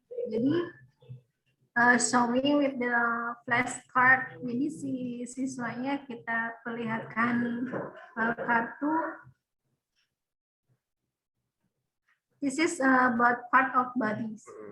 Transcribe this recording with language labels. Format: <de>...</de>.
<id>Jadi</id> <en>showing with the flashcard.</en> <id>Jadi si siswanya kita perlihatkan kartu.</id> <en>This is about part of bodies.</en>